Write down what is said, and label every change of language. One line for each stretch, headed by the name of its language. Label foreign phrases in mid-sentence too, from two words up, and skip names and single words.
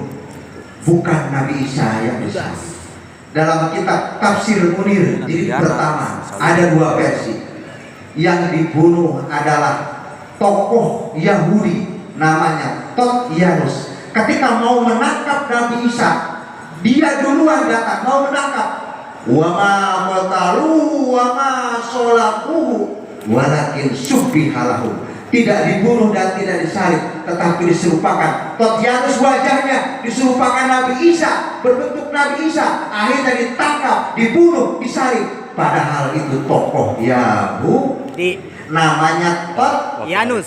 Indonesian: Bukan Nabi Isa yang disalib. Dalam kitab Tafsir Munir jilid pertama ada 2 versi. Yang dibunuh adalah tokoh Yahudi namanya Totyanus. Ketika mau menangkap Nabi Isa, dia duluan datang mau menangkap.
Arabic: وما قتلوه وما صلبوه ولكن شبه لهم.
Indonesian: Tidak dibunuh dan tidak disalib, tetapi diserupakan. Totyanus wajahnya diserupakan Nabi Isa, berbentuk Nabi Isa. Akhirnya ditangkap, dibunuh, disalib. Padahal itu tokoh Yahudi, namanya Yanus.